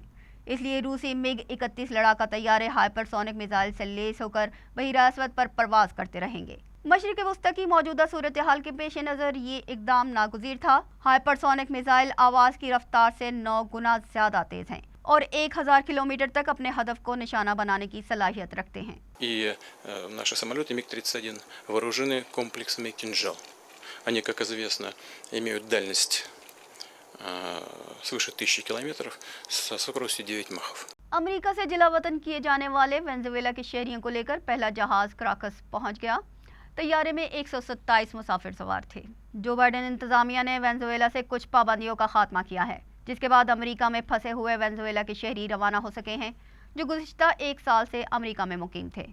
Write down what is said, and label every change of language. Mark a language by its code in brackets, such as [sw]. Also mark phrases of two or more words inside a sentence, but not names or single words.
[ur] اس لیے روسی MiG-31 لڑاکا طیارے ہائپر سونک میزائل سے لیس ہو کر بحیرہ اسود پر پرواز کرتے رہیں گے. مشرق وسطی کی موجودہ صورتحال کے پیش نظر یہ اقدام ناگزیر تھا. ہائپر سونک میزائل آواز کی رفتار سے 9 گنا زیادہ تیز ہیں اور 1000 کلومیٹر تک اپنے ہدف کو نشانہ بنانے کی صلاحیت رکھتے ہیں. [ru] И наши самолеты МиГ-31 вооружены комплексами «Кинжал». Они, как известно, имеют дальность свыше 1000 километров со скоростью 9 махов. [ur] امریکہ سے جلا وطن کیے جانے والے وینزویلا کے شہریوں کو لے کر پہلا جہاز کراکس پہنچ گیا. طیارے میں 127 مسافر سوار تھے. جو بائیڈن انتظامیہ نے وینزویلا سے کچھ پابندیوں کا خاتمہ کیا ہے، جس کے بعد امریکہ میں پھنسے ہوئے وینزویلا کے شہری روانہ ہو سکے ہیں جو گزشتہ 1 سال سے امریکہ میں مقیم تھے.